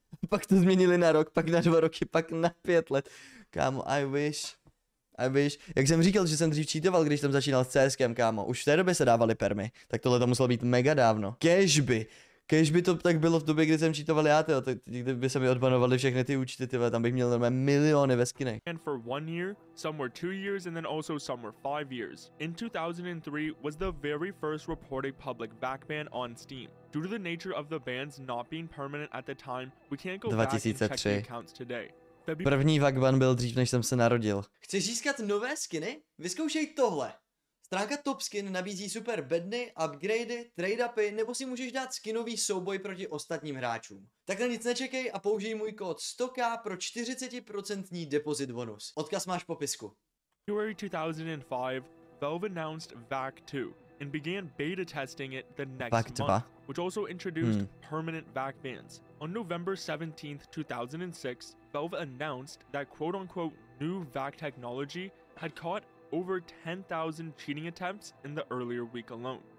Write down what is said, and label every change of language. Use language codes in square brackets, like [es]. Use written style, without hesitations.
[cs] Pak to změnili na rok, pak na 2 roky, pak na 5 let. Kámo, [en] I wish. [cs] Jak jsem říkal, že jsem dřív cheatoval, když jsem začínal s CSkem, kámo. Už v té době se dávaly permy, tak tohle to muselo být mega dávno. Kež by to tak bylo v době, kdy jsem cheatoval já, tyjo, kdyby se mi odbanovali všechny ty účty, tyjo, tam bych měl normálně miliony ve skinech. [en] And for 1 year, some were 2 years, and then also some were 5 years. In 2003 was the very first reported public VAC ban on Steam. Due to the nature of the bans not being permanent at the time, we can't go back and check the accounts today. [cs] První VAC ban byl dřív, než jsem se narodil. Chceš získat nové skiny? Vyzkoušej tohle. Stránka Top Skin nabízí super bedny, upgradey, trade-upy, nebo si můžeš dát skinový souboj proti ostatním hráčům. Takhle nic nečekej a použij můj kód 100k pro 40% depozit bonus. Odkaz máš v popisku. [en] February 2005, Valve announced VAC 2 and began beta testing it the next month, which also introduced permanent VAC bans. On November 17th, 2006, Valve announced that quote-unquote new VAC technology had caught over 10,000 cheating attempts in the earlier week alone.